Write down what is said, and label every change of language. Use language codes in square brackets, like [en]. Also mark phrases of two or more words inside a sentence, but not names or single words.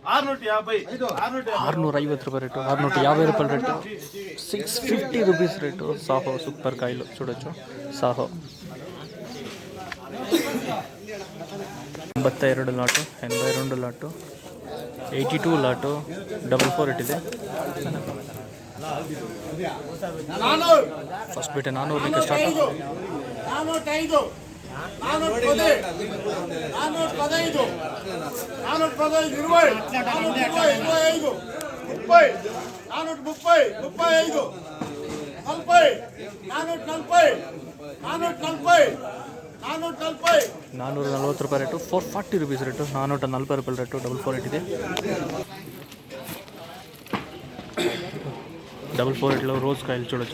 [te] 650 రూపాయల రేటు 650 రూపాయల రేటు 650 [en] rupees rate [te] సాహో సూపర్ కాయలు చూడొచ్చు. సాహో 82 లాటు 82 లాటు 82 లాటు 44 ಇಟ್ಟಿದೆ. [kn] ಫಸ್ಟ್ ಬಿಟ್ಟೆ 400 ಸ್ಟಾರ್ಟ್ 405 410 415 415 20 425 30 430 440 ರೂಪಾಯಿ ರೇಟು 440 [en] rupees rate [kn] 440 ರೂಪಾಯಿ ರೇಟು 44 ಇಟ್ಟಿದೆ. [te] 448లో రోజ్ కాయలు చూడొచ్చు.